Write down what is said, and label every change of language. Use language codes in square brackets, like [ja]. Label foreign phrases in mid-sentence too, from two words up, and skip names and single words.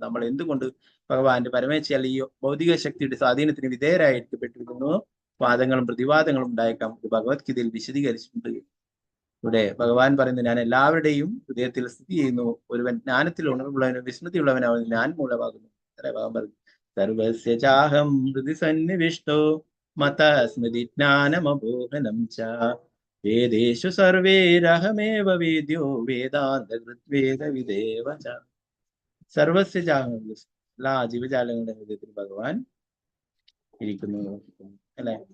[ml] നമ്മൾ എന്തുകൊണ്ട് ഭഗവാന്റെ പരമേച്ഛയാൽ ഈ ഭൗതിക ശക്തിയുടെ സ്വാധീനത്തിന് വിധേയരായിരിക്കപ്പെട്ടിരിക്കുന്നു? വാദങ്ങളും പ്രതിവാദങ്ങളും ഉണ്ടായേക്കാം. ഇത് ഭഗവത്ഗീതയിൽ വിശദീകരിച്ചിട്ടുണ്ട്. ഇവിടെ ഭഗവാൻ പറയുന്നത്, ഞാൻ എല്ലാവരുടെയും ഹൃദയത്തിൽ സ്ഥിതി ചെയ്യുന്നു. ഒരുവൻ ജ്ഞാനത്തിൽ ഉണർവുള്ളവനും വിസ്മൃതിയുള്ളവനാവുന്നു ഞാൻ മൂലമാകുന്നു. ഭഗവാൻ പറഞ്ഞു, [sa] സർവസ്യ ചാഹം ഹൃദി സന്നിവിഷ്ടോ മത സ്മൃതി ജ്ഞാനമബോധനം ച വേദേഷു സർവേരഹമേവ വേദ്യോ വേദാന്ത കൃത്വേദ വിദേവ ച. സർവസ്യ ചാഹം, [ml] എല്ലാ ജീവജാലങ്ങളുടെ ഹൃദയത്തിൽ ഭഗവാൻ ഇരിക്കുന്നു അല്ലെ.